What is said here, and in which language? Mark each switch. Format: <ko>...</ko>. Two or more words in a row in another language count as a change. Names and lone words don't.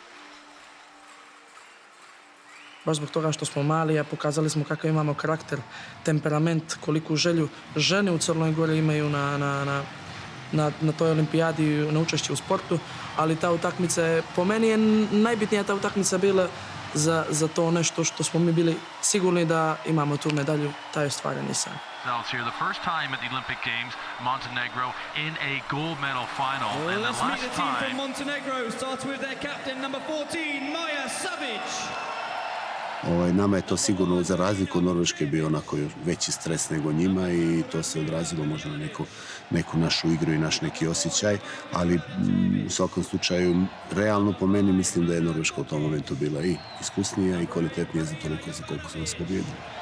<sr>Baš zbog toga što smo mali, a pokazali smo kakav imamo karakter, temperament, koliku želju žene u Crnoj Gori imaju na toj olimpijadi i na učešću u sportu, ali ta utakmica je, po meni je najbitnija ta utakmica bila za to nešto što smo mi bili sigurni da imamo tu medalju, taj ostvareni san.</sr> <en>Here, the first time at the Olympic Games, Montenegro in a gold medal final. Well, and let's the meet last the team time from Montenegro, starting with their captain, number 14, Maja Savic.</en> <sr>Nama je to sigurno, za razliku od Norveške, bio onako veći stres nego njima i to se odrazilo možda na neku našu igru i naš neki osjećaj, ali u svakom slučaju, realno po meni, mislim da je Norveška u tom momentu bila i iskusnija i kvalitetnija za toliko za koliko su nas pobjedili.</sr>